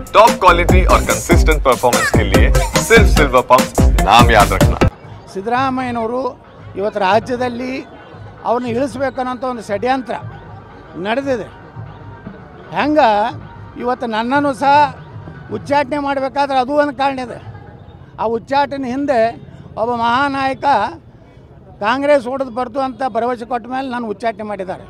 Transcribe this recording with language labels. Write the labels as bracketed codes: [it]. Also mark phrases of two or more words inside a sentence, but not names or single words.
[en] top quality [hi] और [en] consistent performance [hi] के लिए सिर्फ सिल्वर पंप नाम याद रखना। [kn] ಸಿದ್ದರಾಮಯ್ಯನವರು ಇವತ್ತು ರಾಜ್ಯದಲ್ಲಿ ಅವ್ರನ್ನ ಇಳಿಸ್ಬೇಕನ್ನೋಂಥ ಒಂದು ಷಡ್ಯಂತ್ರ ನಡೆದಿದೆ. ಹೆಂಗೆ ಇವತ್ತು ನನ್ನನ್ನು ಸಹ ಉಚ್ಚಾಟನೆ ಮಾಡಬೇಕಾದ್ರೆ ಅದು ಒಂದು ಕಾರಣ ಇದೆ. ಆ ಉಚ್ಚಾಟನೆ ಹಿಂದೆ ಒಬ್ಬ ಮಹಾನಾಯಕ ಕಾಂಗ್ರೆಸ್ ಹೊಡೆದು ಬರ್ತು ಅಂತ ಭರವಸೆ ಕೊಟ್ಟ ಮೇಲೆ ನಾನು ಉಚ್ಚಾಟನೆ ಮಾಡಿದ್ದಾರೆ.